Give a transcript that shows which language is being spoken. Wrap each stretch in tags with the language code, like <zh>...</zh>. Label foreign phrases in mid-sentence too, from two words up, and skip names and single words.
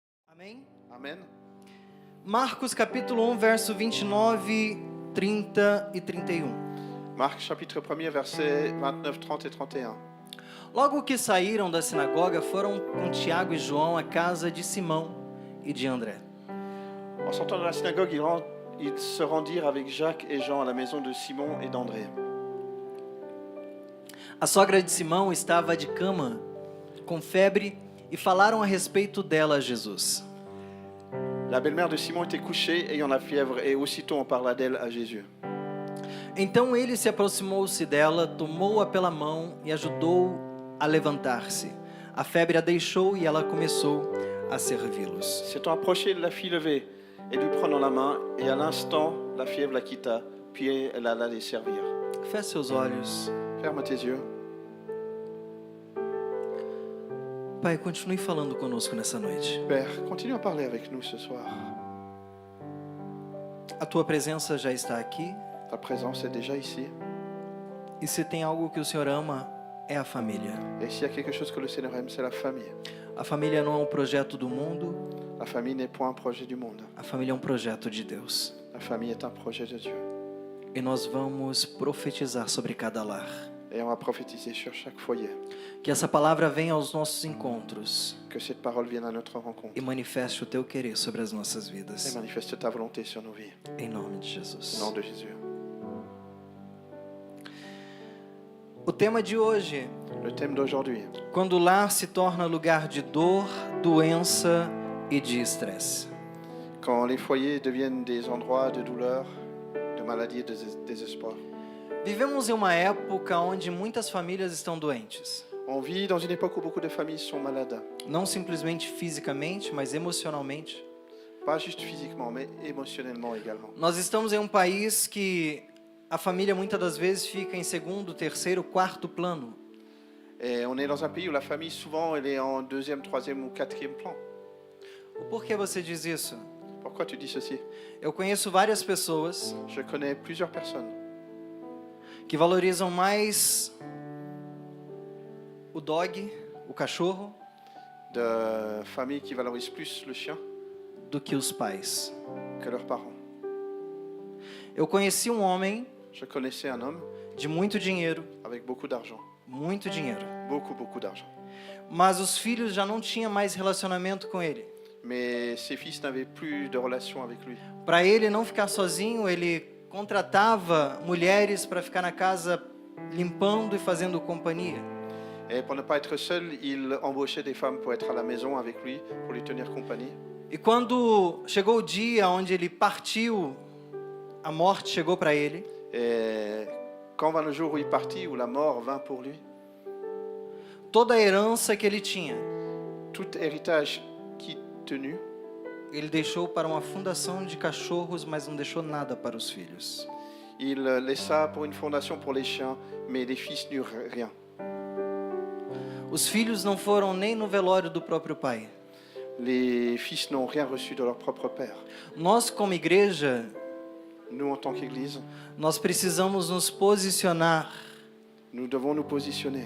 <pt>Amém?</pt> <fr>Amen.</fr> <pt>Marcos capítulo 1, verso 29, 30 e 31.</pt> <fr>Marc chapitre 1er, versets 29, 30 et 31.</fr> <pt>Logo que saíram da sinagoga, foram com Tiago e João à casa de Simão e de André.</pt> <fr>En sortant de la synagogue, ils se rendirent avec Jacques et Jean à la maison de Simon et d'André.</fr> <pt>A sogra de Simão estava de cama, com febre, e falaram a respeito dela a Jesus.</pt> <fr>La belle-mère de Simon était couchée, ayant la fièvre, et aussitôt on parla d'elle à Jésus.</fr> <pt>Então ele se aproximou-se dela, tomou-a pela mão e ajudou a levantar-se. A febre a deixou e ela começou a servi-los.</pt> <fr>S'étant approché, il la fit lever et lui prenant la main, et à l'instant, la fièvre la quitta, puis elle alla les servir.</fr> <pt>Feche seus olhos.</pt> <fr>Ferme tes yeux.</fr> <pt>Pai, continue falando conosco nessa noite.</pt> <fr>Père, continue à parler avec nous ce soir.</fr> <pt>A tua presença já está aqui.</pt> <fr>Ta présence est déjà ici.</fr> <pt>E se tem algo que o Senhor ama, é a família.</pt> <fr>Et s'il y a quelque chose que le Seigneur aime, c'est la famille.</fr> <pt>A família não é um projeto do mundo,</pt> <fr>La famille n'est point un projet du monde.</fr> <pt>a família é um projeto de Deus.</pt> <fr>La famille est un projet de Dieu.</fr> <pt>E nós vamos profetizar sobre cada lar.</pt> <fr>Et on va prophétiser sur chaque foyer.</fr> <pt>Que essa palavra venha aos nossos encontros</pt> <fr>Que cette parole vienne à notre rencontre.</fr> <pt>e manifeste o teu querer sobre as nossas</pt> <fr>Et</fr> <pt>vidas.</pt> <fr>manifeste ta volonté sur nos vies.</fr> <pt>Em nome de</pt> <fr>Au</fr> <pt>Jesus.</pt> <fr>nom de Jésus.</fr> <pt>O tema de hoje,</pt> <fr>Le thème d'aujourd'hui,</fr> <pt>quando o lar se torna lugar de dor, doença e de estresse.</pt> <fr>quand les foyers deviennent des endroits de douleur, de maladie et de désespoir.</fr> <pt>Vivemos em uma época onde muitas famílias estão doentes.</pt> <fr>On vit dans une époque où beaucoup de familles sont malades.</fr> <pt>Não simplesmente fisicamente, mas emocionalmente.</pt> <fr>Pas juste physiquement, mais émotionnellement également.</fr> <pt>Nós estamos em um país que a família muitas das vezes fica em segundo, terceiro, quarto plano.</pt> <fr>Et on est dans un pays où la famille, souvent, elle est en deuxième, troisième ou quatrième plan.</fr> <pt>O porquê você diz isso?</pt> <fr>Pourquoi tu dis ceci?</fr> <pt>Eu conheço várias pessoas</pt> <fr>Je connais plusieurs personnes</fr> <pt>que valorizam mais o dog, o cachorro,</pt> <fr>de familles qui valorisent plus le chien</fr> <pt>do que os pais.</pt> <fr>que leurs parents.</fr> <pt>Eu conheci um homem</pt> <fr>Je connaissais un homme</fr> <pt>de muito dinheiro,</pt> <fr>avec beaucoup d'argent.</fr> <pt>muito dinheiro.</pt> <fr>Beaucoup d'argent.</fr> <pt>Mas os filhos já não tinham mais relacionamento com ele.</pt> <fr>Mais ses fils n'avaient plus de relation avec lui.</fr> <pt>Para ele não ficar sozinho, ele contratava mulheres para ficar na casa limpando e fazendo companhia.</pt> <fr>Et pour ne pas être seul, il embauchait des femmes pour être à la maison avec lui, pour lui tenir compagnie.</fr> <pt>E quando chegou o dia onde ele partiu, a morte chegou para ele.</pt> <fr>Et quand vint le jour où il partit, où la mort vint pour lui,</fr> <pt>Toda a herança que ele tinha,</pt> <fr>tout héritage qui tenu,</fr> <pt>ele deixou para uma fundação de cachorros, mas não deixou nada para os filhos.</pt> <fr>il laissa pour une fondation pour les chiens, mais les fils n'eurent rien.</fr> <pt>Os filhos não foram nem no velório do próprio pai.</pt> <fr>Les fils n'ont rien reçu de leur propre père.</fr> <pt>Nós, como igreja,</pt> <fr>Nous, en tant qu'Église,</fr> <pt>nós precisamos nos posicionar</pt> <fr>nous devons nous positionner</fr>